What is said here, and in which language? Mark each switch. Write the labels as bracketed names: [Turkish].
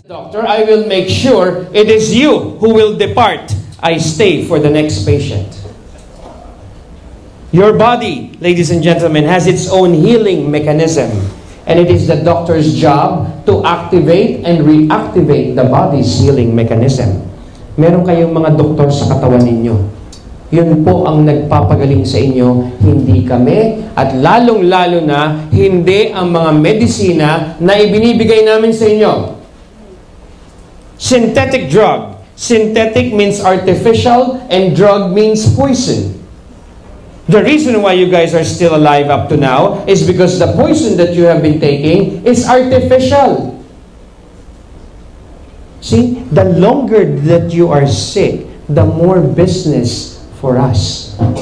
[English] Doctor, I will make sure it is you who will depart. I stay for the next patient. Your body, ladies and gentlemen, has its own healing mechanism. And it is the doctor's job to activate and reactivate the body's healing mechanism. [Filipino] Meron kayong mga doktor sa katawan ninyo. Yun po ang nagpapagaling sa inyo, hindi kami, at lalong-lalo na, hindi ang mga medisina na ibinibigay namin sa inyo. [English] Synthetic drug. Synthetic means artificial, and drug means poison. The reason why you guys are still alive up to now is because the poison that you have been taking is artificial. See, the longer that you are sick, the more business for us.